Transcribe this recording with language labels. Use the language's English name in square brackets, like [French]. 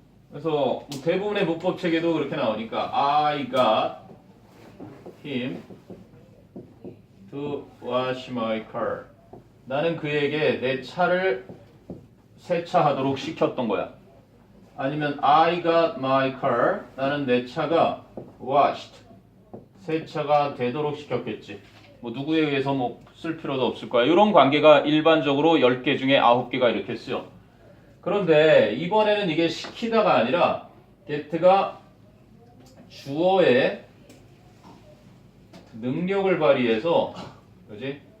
[Korean] 그래서 뭐 대부분의 문법 체계도 그렇게 나오니까 [English] I got him to wash my car. [Korean] 나는 그에게 내 차를 세차하도록 시켰던 거야. 아니면 [English] I got my car. [Korean] 나는 내 차가 [English] washed. [Korean] 세차가 되도록 시켰겠지. 뭐 누구에 의해서 뭐 쓸 필요도 없을 거야. 이런 관계가 일반적으로 10개 중에 9개가 이렇게 쓰여. 그런데 이번에는 이게 시키다가 아니라 get가 주어의 능력을 발휘해서 그지?